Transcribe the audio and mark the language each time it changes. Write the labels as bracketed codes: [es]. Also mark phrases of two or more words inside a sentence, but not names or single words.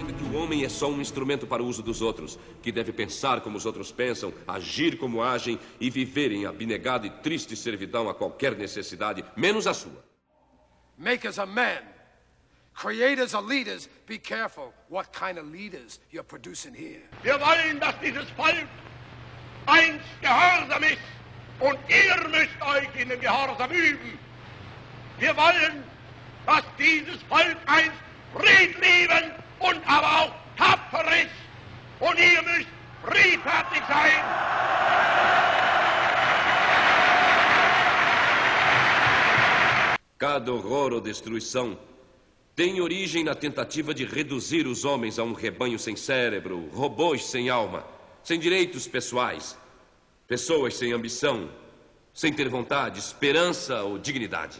[pt] o homem é só um instrumento para o uso dos outros, que deve pensar como os outros pensam, agir como agem e viver em abnegada e triste servidão a qualquer necessidade, menos a sua. [en] Make us a man. Creators or leaders, be careful what kind of leaders you're producing here. [de] Wir wollen, dass dieses Volk einst gehorsam ist und ihr müsst euch in den Gehorsam üben. Wir wollen, dass dieses Volk einst friedliebend und aber auch tapfer ist und ihr müsst friedfertig sein. [pt] Cada horror ou destruição tem origem na tentativa de reduzir os homens a um rebanho sem cérebro, robôs sem alma, sem direitos pessoais, pessoas sem ambição, sem ter vontade, esperança ou dignidade.